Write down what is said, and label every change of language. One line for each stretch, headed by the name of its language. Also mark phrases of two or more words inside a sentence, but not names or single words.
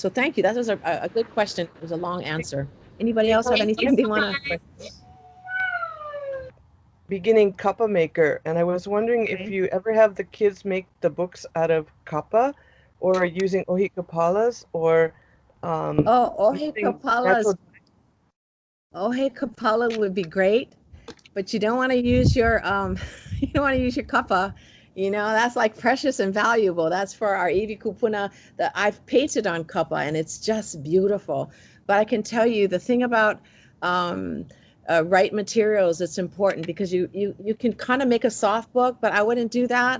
English: So thank you. That was a good question. It was a long answer. Anybody else have anything they want to? Beginning kapa maker, and I was wondering if you ever have the kids make the books out of kapa or using
Hawaiian: ohi kapalas
English: or
Hawaiian: ohi kapalas. Ohi kapala
English: would be great, but you don't want to use your you don't want to use your kapa. That's like precious and valuable. That's for our
Hawaiian: iwi Kūpuna
English: that I've painted on kapa, and it's just beautiful. But I can tell you the thing about right materials, it's important because you can kind of make a soft book, but I wouldn't do that.